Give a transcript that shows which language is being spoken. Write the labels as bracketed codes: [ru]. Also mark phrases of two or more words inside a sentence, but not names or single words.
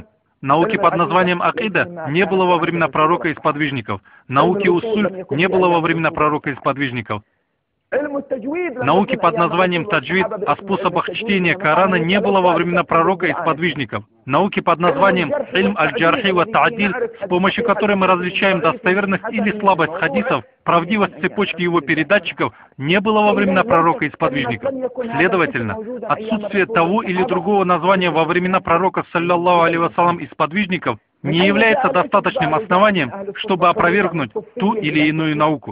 [ru] Науки под названием акида не было во времена пророка и сподвижников. Науки уссуль не было во времена пророка и сподвижников. Науки под названием таджвид о способах чтения Корана не было во времена пророка и сподвижников. Науки под названием [ar] علم الجرح والتعديل, [ru] с помощью которой мы различаем достоверность или слабость хадисов, правдивость цепочки его передатчиков, не было во времена пророка и сподвижников. Следовательно, отсутствие того или другого названия во времена пророка, [ar] صلى الله عليه وسلم, [ru] и сподвижников не является достаточным основанием, чтобы опровергнуть ту или иную науку.